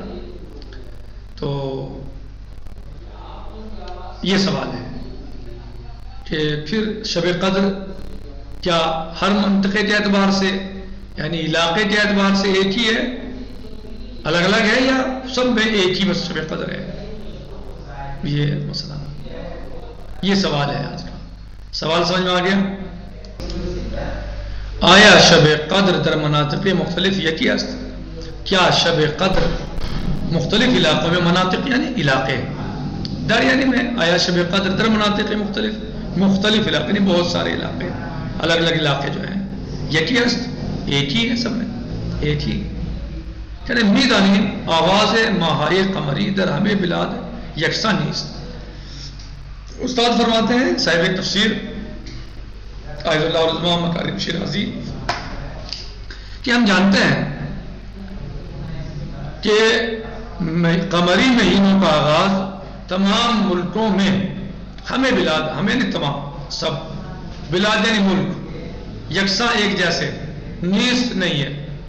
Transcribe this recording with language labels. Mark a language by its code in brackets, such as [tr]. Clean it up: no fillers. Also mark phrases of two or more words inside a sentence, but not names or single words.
[ur] تو یہ سوال ہے کہ پھر شب قدر کیا ہر منطقے کے اعتبار سے یعنی علاقے کے اعتبار سے ایک ہی ہے، الگ الگ ہے، یا سب میں ایک ہی بس شب قدر ہے؟ یہ مسئلہ، یہ سوال ہے آج کا سوال۔ سمجھ میں آ گیا؟ [fa] آیا شب قدر در مناطق مختلف یکی است؟ [ur] کیا شب قدر مختلف علاقوں میں، مناطق یعنی علاقے، در یعنی میں، [fa] آیا شب قدر در مناطق مختلف [ur] علاقے یعنی بہت سارے علاقے، الگ الگ علاقے جو ہیں، [fa] یکی است [ur] ایک ہی ہے، سب میں ایک ہی، [fa] یعنی میدانی آواز ماہائے قمری در ہمیں بلاد یکساں نیست۔ [ur] استاد فرماتے ہیں صاحب تفسیر آیت اللہ العظمہ مکارم شیرازی کہ ہم جانتے ہیں کہ قمری مہینوں کا آغاز تمام ملکوں میں، [fa] ہمیں بلاد، [ur] ہمیں نہیں تمام، سب بلاد یعنی ملک، یکساں ایک جیسے، نیست نہیں ہے۔